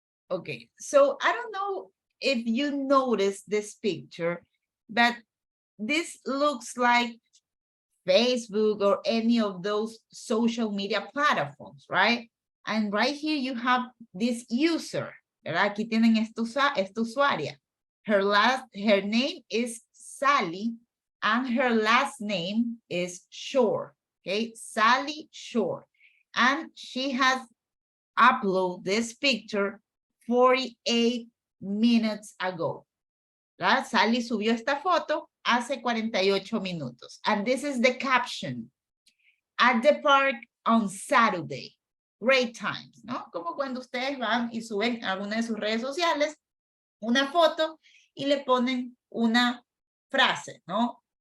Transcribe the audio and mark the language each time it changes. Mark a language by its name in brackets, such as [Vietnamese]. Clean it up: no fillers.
[English] Okay, so I don't know if you notice this picture, but this looks like Facebook or any of those social media platforms, right? And right here you have this user, ¿verdad? [Spanish] Aquí tienen esta usuaria. [English] Her name is Sally and her last name is Shore, okay? Sally Shore. And she has uploaded this picture 48 minutes ago. [Spanish] ¿verdad? Sally subió esta foto hace 48 minutos. [English] And this is the caption. At the park on Saturday. Great times, [Spanish] ¿no? Como cuando ustedes van y suben a alguna de sus redes sociales una foto y le ponen una frase, ¿no?